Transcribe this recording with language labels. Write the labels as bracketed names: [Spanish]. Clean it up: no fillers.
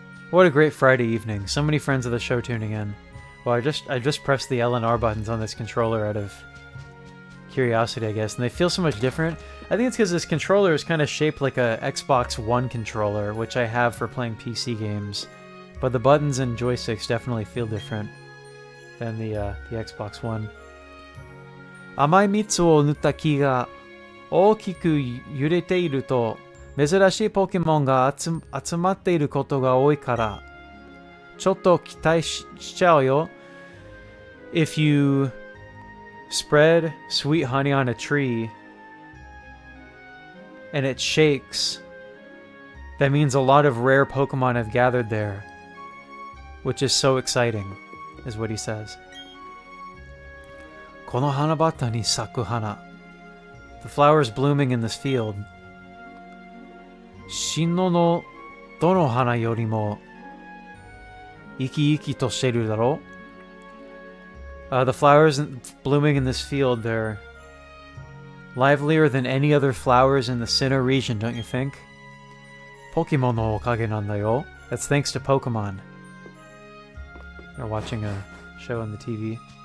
[English] What a great Friday evening. So many friends of the show tuning in. Well, I just pressed the L and R buttons on this controller out of curiosity, I guess, and they feel so much different. I think it's because this controller is kind of shaped like a Xbox One controller, which I have for playing PC games. But the buttons and joysticks definitely feel different than the Xbox One. [Japanese] 甘い蜜を塗った木が大きく揺れていると珍しいポケモンが集まっていることが多いからちょっと期待しちゃうよ. [English] If you spread sweet honey on a tree and it shakes, that means a lot of rare Pokemon have gathered there, which is so exciting, is what he says. [Japanese] この花畑に咲く花. [English] The flowers blooming in this field. [Japanese] 新野のどの花よりも生き生きとしてるだろ? [English] The flowers blooming in this field, they're livelier than any other flowers in the Sinnoh region, don't you think? [Japanese] Pokemon no okage nanda yo. [English] That's thanks to Pokemon. They're watching a show on the TV.